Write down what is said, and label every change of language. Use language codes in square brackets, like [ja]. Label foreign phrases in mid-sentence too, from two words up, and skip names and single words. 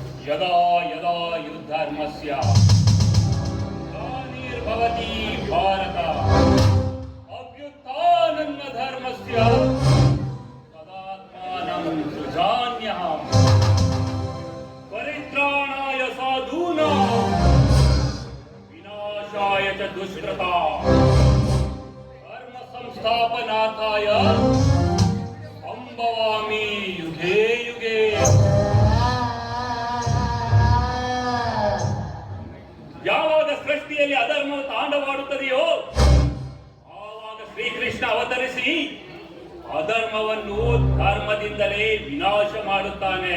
[sa] ಯದಾ ಯದಾ ಯುದ್ಧರ್ಮಸ್ಯ ಗ್ಲಾನಿರ್ಭವತಿ ಭಾರತ ಅಭ್ಯುತ್ಥಾನನ್ನ ಧರ್ಮಸ್ಯ ತದಾತ್ಮಾನಂ ಸೃಜಾಮ್ಯಹಂ ಪರಿತ್ರಾಣಾಯ ಸಾಧೂನಾಂ ವಿನಾಶಾಯ ಚ ದುಷ್ಕೃತಾಂ ಧರ್ಮ ಸಂಸ್ಥಾಪನಾರ್ಥಾಯ ಸಂಭವಾಮಿ ಯುಗೇ ಯುಗೇ. [kn] ಯಾವಾಗ ಸೃಷ್ಟಿಯಲ್ಲಿ ಅಧರ್ಮವು ತಾಂಡವಾಡುತ್ತದೆಯೋ ಆವಾಗ ಶ್ರೀಕೃಷ್ಣ ಅವತರಿಸಿ ಅಧರ್ಮವನ್ನು ಧರ್ಮದಿಂದಲೇ ವಿನಾಶ ಮಾಡುತ್ತಾನೆ.